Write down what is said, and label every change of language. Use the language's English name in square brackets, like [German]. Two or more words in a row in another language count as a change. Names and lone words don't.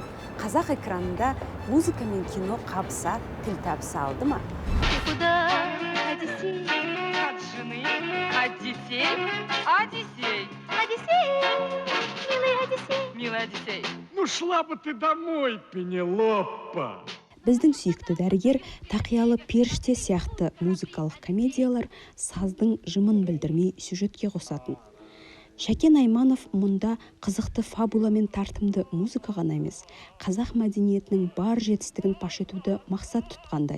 [Kazakh] Қазақ экранында музыка мен кино қабыса, тіл табыса алды ма? [Russian] Ну шла бы ты домой, Пенелопа. [Kazakh] Біздің сүйікті дәрігер тақиялы періште сияқты музыкалық комедиялар саздың жымын білдірмей сюжетке қосатын. Шәкен Айманов мұнда қызықты фабула мен тартымды музыка ғана емес, қазақ мәдениетінің бар жетістігін паш етуді мақсат тұтқандай.